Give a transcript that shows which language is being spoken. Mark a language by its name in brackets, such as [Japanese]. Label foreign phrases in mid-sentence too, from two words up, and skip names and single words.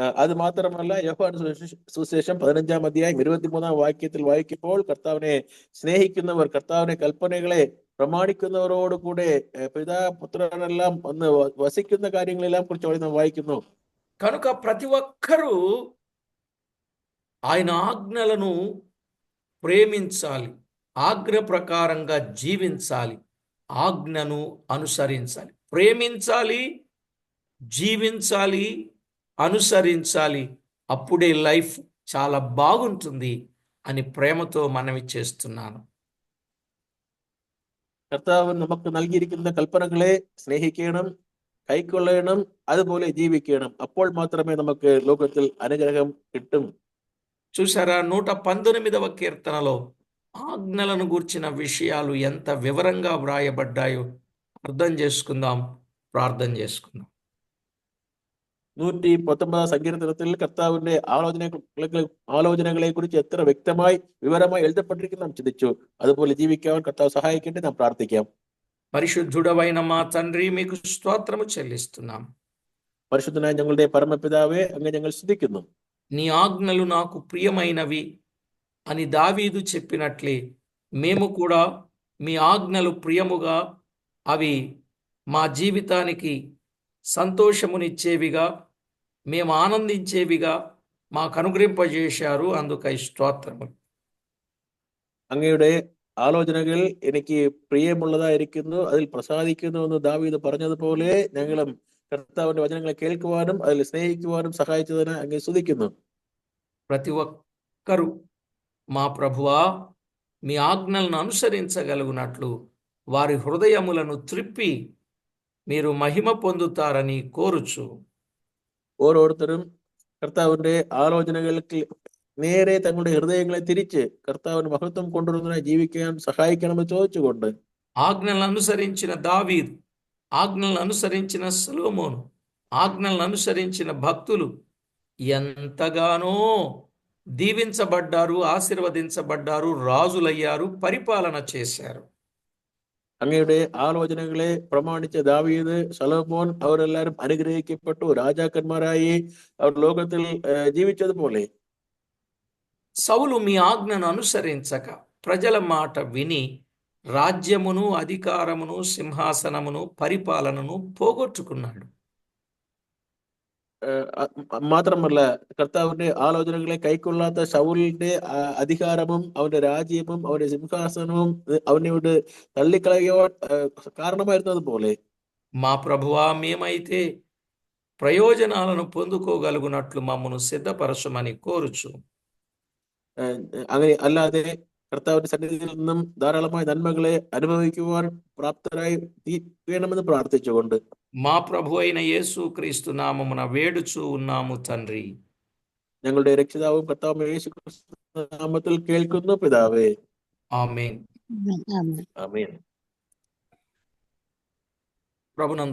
[Malayalam] അത് മാത്രമല്ല യോഹന്നാൻ സുവിശേഷം 15-ാം അധ്യായം 23-ാം വാക്യത്തിൽ വായിക്കുമ്പോൾ കർത്താവിനെ സ്നേഹിക്കുന്നവർ, കർത്താവിനെ കൽപ്പനകളെ പ്രമാണിക്കുന്നവരോട് കൂടെ പിതാ పుత్రులెల్లాం ഒന്ന് వసిക്കുന്ന കാര്യങ്ങളെല്ലാം കുറിച്ച് നാം വായിക്കുന്നു. [Telugu] కనుక ప్రతి ఒక్కరూ ఆయన ఆజ్ఞలను ప్రేమించాలి, ఆజ్ఞ ప్రకారంగా జీవించాలి, ఆజ్ఞను అనుసరించాలి. ప్రేమించాలి, జీవించాలి, అనుసరించాలి. అప్పుడే లైఫ్ చాలా బాగుంటుంది అని ప్రేమతో మనవి చేస్తున్నాను. [Malayalam] കർത്താവ് നമുക്ക് നൽകിയിരിക്കുന്ന കൽപ്പനകളെ സ്നേഹിക്കണം, കൈക്കൊള്ളണം, അതുപോലെ ജീവിക്കണം. അപ്പോൾ മാത്രമേ നമുക്ക് ലോകത്തിൽ അനുഗ്രഹം കിട്ടും. [Telugu] చూసారా, 119వ కీర్తనలో ఆజ్ఞలను గూర్చిన విషయాలు ఎంత వివరంగా వ్రాయబడ్డాయో అర్థం చేసుకుందాం, ప్రార్థన చేసుకుందాం. [Malayalam] 119-ാം സങ്കീർത്തനത്തിൽ കർത്താവിന്റെ ആലോചനകളെ കുറിച്ച് എത്ര വ്യക്തമായി വിവരമായി എഴുതപ്പെട്ടിരിക്കുന്നു നാം ചിന്തിച്ചു. അതുപോലെ ജീവിക്കാൻ കർത്താവ് സഹായിക്കട്ടെ. നാം പ്രാർത്ഥിക്കാം. [Telugu] పరిశుద్ధుడవైన మా తండ్రి, మీకు స్తోత్రము చెల్లిస్తున్నాం. [Malayalam] పరిశుద్ధనాയ ഞങ്ങളുടെ పరమపిതാవే, അങ്ങ് ഞങ്ങൾ സ്തുതിക്കുന്നു. [Telugu] నీ ఆజ్ఞలు నాకు ప్రియమైనవి అని దావీదు చెప్పినట్లే మేము కూడా మీ ఆజ్ఞలు ప్రియముగా, అవి మా జీవితానికి సంతోషమునిచ్చేవిగా, మేము ఆనందించేవిగా మాకు అనుగ్రహింపజేశారు. అందుకై స్తోత్రములు. [Malayalam] അങ്ങയുടെ ആലോചനകൾ എനിക്ക് പ്രിയമുള്ളതായിരിക്കുന്നു, അതിൽ പ്രസാദിക്കുന്നു എന്ന് ദാവീദ് പറഞ്ഞതുപോലെ ഞങ്ങളും കർത്താവിന്റെ വചനങ്ങളെ കേൾക്കുവാനും അതിൽ സ്നേഹിക്കുവാനും സഹായിച്ചതിന് അങ്ങേ സ്തുതിക്കുന്നു. [Telugu] ప్రతి ఒక్కరూ మా ప్రభువా మీ ఆజ్ఞలను అనుసరించగలుగునట్లు వారి హృదయములను త్రిప్పి మీరు మహిమ పొందుతారని కోరుచు. [Malayalam] ഓരോരുത്തരും കർത്താവിന്റെ ആലോചനകൾക്ക് നേരെ തങ്ങളുടെ ഹൃദയങ്ങളെ തിരിച്ച് കർത്താവിന് മഹത്വം കൊണ്ടുവരുന്നതിനായി ജീവിക്കാൻ സഹായിക്കണമെന്ന് ചോദിച്ചുകൊണ്ട് [Telugu] ఆజ్ఞలను అనుసరించిన దావీదు, ఆజ్ఞలను అనుసరించిన సొలొమోను, ఆజ్ఞలను అనుసరించిన భక్తులు ఎంతగానో దీవించబడ్డారు, ఆశీర్వదించబడ్డారు, రాజులయ్యారు, పరిపాలన చేశారు. [Malayalam] അങ്ങയുടെ ആലോചനകളെ പ്രമാണിച്ച ദാവീദ്, സൊലൊമോൻ അവരെല്ലാരും അനുഗ്രഹിക്കപ്പെട്ടു, രാജാക്കന്മാരായി അവർ ലോകത്തിൽ ജീവിച്ചതുപോലെ [Telugu] సౌలు మీ ఆజ్ఞను అనుసరించక ప్రజల మాట విని రాజ్యమును, అధికారమును, సింహాసనమును, పరిపాలనను పోగొట్టుకున్నాడు. [Malayalam] മാത്രമല്ല കർത്താവിന്റെ ആലോചനകളെ കൈക്കൊള്ളാത്ത ശൗലിന്റെ അധികാരവും അവന്റെ രാജ്യവും അവന്റെ സിംഹാസനവും അവനോട് തള്ളിക്കളയുവാൻ കാരണമായിരുന്നത് പോലെ [Telugu] మా ప్రభువా, మేమైతే ప్రయోజనాలను పొందుకోగలుగునట్లు మమ్మను సిద్ధపరచమని కోరుచు. [Malayalam] അങ്ങനെ അല്ലാതെ കർത്താവിന്റെ സന്നിധിയിൽ നിന്നും ധാരാളമായ നന്മകളെ അനുഭവിക്കുവാൻ പ്രാപ്തരായി വേണമെന്ന് പ്രാർത്ഥിച്ചുകൊണ്ട് [Telugu] మా ప్రభు అయిన యేసుక్రీస్తు నామమున వేడుచు ఉన్నాము తండ్రి. [Malayalam] ഞങ്ങളുടെ രക്ഷിതാവും കർത്താവും യേശു ക്രിസ്തു നാമത്തിൽ കേൾക്കുന്നു പിതാവേ. [Telugu] ఆమేన్. Amen. [Malayalam] ആമേൻ. [Telugu] ప్రభునందు